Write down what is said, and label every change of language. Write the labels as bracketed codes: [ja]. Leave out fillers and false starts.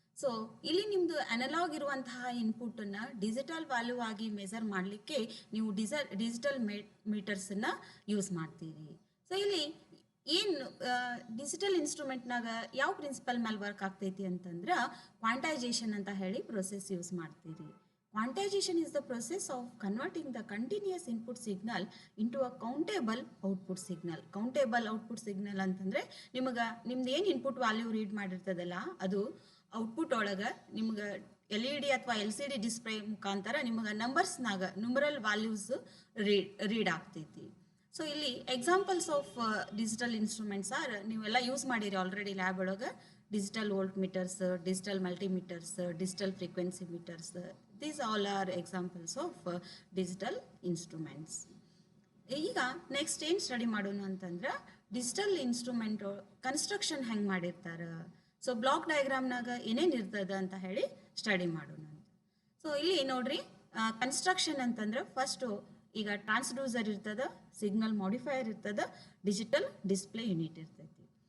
[kn] So ಇಲ್ಲಿ ನಿಮ್ಮದು analogue ಇರುವಂತಹ ಇನ್ಪುಟನ್ನು ಡಿಜಿಟಲ್ ವ್ಯಾಲ್ಯೂ ಆಗಿ ಮೆಜರ್ ಮಾಡಲಿಕ್ಕೆ ನೀವು ಡಿಜಿಟಲ್ ಮೀಟರ್ಸನ್ನು ಯೂಸ್ ಮಾಡ್ತೀರಿ. ಸೊ ಇಲ್ಲಿ ಏನು ಡಿಜಿಟಲ್ ಇನ್ಸ್ಟ್ರೂಮೆಂಟ್ನಾಗ ಯಾವ ಪ್ರಿನ್ಸಿಪಲ್ ಮೇಲೆ ವರ್ಕ್ ಆಗ್ತೈತಿ ಅಂತಂದ್ರೆ ಕ್ವಾಂಟೈಜೇಷನ್ ಅಂತ ಹೇಳಿ ಪ್ರೊಸೆಸ್ ಯೂಸ್ ಮಾಡ್ತೀರಿ. [en] Quantization is the process of converting the continuous input signal into a countable output signal. [kn] Countable output signal ಅಂತಂದ್ರೆ ನಿಮಗೆ ನಿಮ್ದು ಏನು ಇನ್ಪುಟ್ ವ್ಯಾಲ್ಯೂ ರೀಡ್ ಮಾಡಿರ್ತದಲ್ಲ ಅದು ಔಟ್ಪುಟ್ ಒಳಗೆ ನಿಮ್ಗೆ LED ಅಥವಾ LCD ಡಿಸ್ಪ್ಲೇ ಮುಖಾಂತರ ನಿಮಗೆ ನಂಬರ್ಸ್ನಾಗ ನ್ಯೂಮರಲ್ ವ್ಯಾಲ್ಯೂಸ್ ರೀಡ್ ಆಗ್ತೈತಿ. ಸೊ ಇಲ್ಲಿ [en] examples of digital instruments are [kn] ನೀವೆಲ್ಲ ಯೂಸ್ ಮಾಡಿರಿ ಆಲ್ರೆಡಿ ಲ್ಯಾಬ್ ಒಳಗೆ. [en] Digital volt meters, digital multimeters, digital frequency meters. These all are examples of digital instruments. [kn] ಈಗ ನೆಕ್ಸ್ಟ್ ಏನು ಸ್ಟಡಿ ಮಾಡೋಣ ಅಂತಂದ್ರೆ ಡಿಜಿಟಲ್ ಇನ್ಸ್ಟ್ರೂಮೆಂಟ್ ಕನ್ಸ್ಟ್ರಕ್ಷನ್ ಹೆಂಗೆ ಮಾಡಿರ್ತಾರೆ, ಸೊ ಬ್ಲಾಕ್ ಡಯಾಗ್ರಾಮ್ನಾಗ ಏನೇನು ಇರ್ತದೆ ಅಂತ ಹೇಳಿ ಸ್ಟಡಿ ಮಾಡೋಣ. ಸೊ ಇಲ್ಲಿ ನೋಡ್ರಿ ಕನ್ಸ್ಟ್ರಕ್ಷನ್ ಅಂತಂದ್ರೆ ಫಸ್ಟು ಈಗ ಟ್ರಾನ್ಸ್ಡ್ಯೂಸರ್ ಇರ್ತದೆ, ಸಿಗ್ನಲ್ ಮಾಡಿಫೈಯರ್ ಇರ್ತದೆ, ಡಿಜಿಟಲ್ ಡಿಸ್ಪ್ಲೇ ಯೂನಿಟ್ ಇರ್ತೈತಿ.